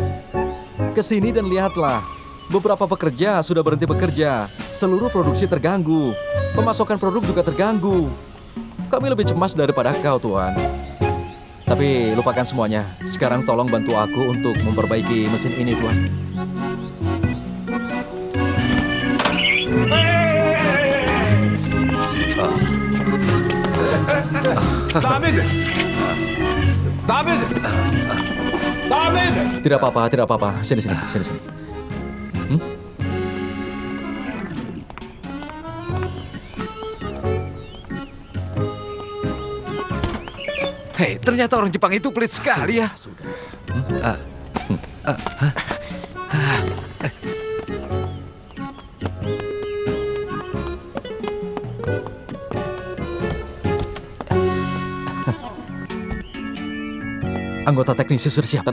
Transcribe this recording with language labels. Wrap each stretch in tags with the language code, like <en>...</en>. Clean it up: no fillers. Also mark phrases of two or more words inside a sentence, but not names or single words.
<id>Kesini dan lihatlah. Beberapa pekerja sudah berhenti bekerja. Seluruh produksi terganggu. Pemasokan produk juga terganggu. Kami lebih cemas daripada kau, Tuan. Tapi lupakan semuanya. Sekarang tolong bantu aku untuk memperbaiki mesin ini, Tuan.</id> <ja>ダメです。ダメです。ダメです。</ja> <id>Tidak apa-apa, tidak apa-apa. Sini, sini, sini, sini. Hei, ternyata orang Jepang itu pelit sekali ya. Sudah. Anggota teknisi sudah siap.</id>